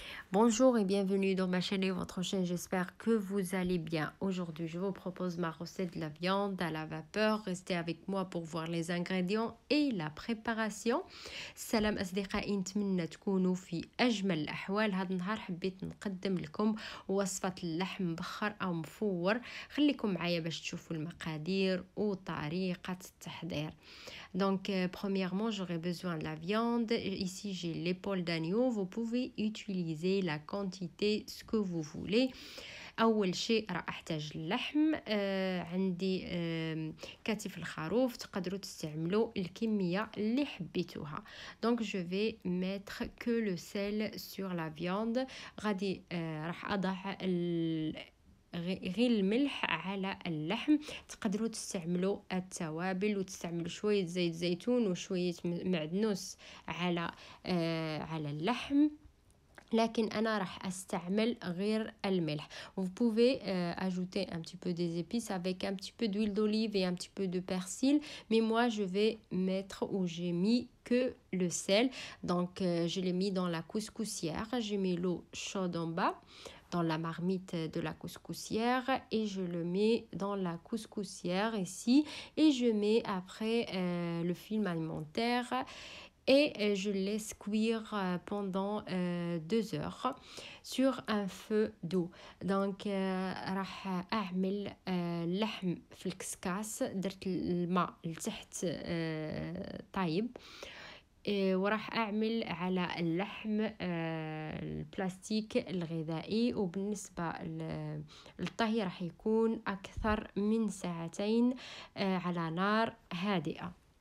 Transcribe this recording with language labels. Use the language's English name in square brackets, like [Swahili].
[French] Bonjour et bienvenue dans ma chaîne et votre chaîne, j'espère que vous allez bien. Aujourd'hui, je vous propose ma recette de la viande à la vapeur. Restez avec moi pour voir les ingrédients et la préparation. [Arabic] سلام أصدقائي، نتمنى تكونوا في أجمل الأحوال. هذا النهار حبيت نقدم لكم وصفة اللحم مبخر أو مفور. خليكم معايا باش تشوفوا المقادير وطريقة التحضير. [French] Donc, premièrement, j'aurai besoin de la viande. Ici, j'ai l'épaule d'agneau. Vous pouvez utiliser la quantité ce que vous voulez. [Arabic] أول شيء راح أحتاج اللحم. عندي كتف الخروف. تقدروا تستعملوا الكمية اللي حبيتوها. [French] Donc, je vais mettre que le sel sur la viande. [Arabic] غادي راح أضع غير الملح على اللحم. تقدروا تستعملوا التوابل وتستعملوا شوية زيت زيتون وشوية معدنوس على اللحم، لكن أنا راح أستعمل غير الملح. [French] Vous pouvez ajouter un petit peu des épices avec un petit peu d'huile d'olive et un petit peu de persil, mais moi je vais mettre ou j'ai mis que le sel. Donc je l'ai mis dans la couscoussière. J'ai mis l'eau chaude en bas dans la marmite de la couscoussière et je le mets dans la couscoussière ici et je mets après le film alimentaire et je laisse cuire pendant 2 heures sur un feu doux. [Arabic] Donc راح اعمل اللحم في الكسكاس. درت الماء لتحت طيب، وراح أعمل على اللحم البلاستيك الغذائي. وبالنسبة للطهي راح يكون أكثر من 2 ساعة على نار هادئة.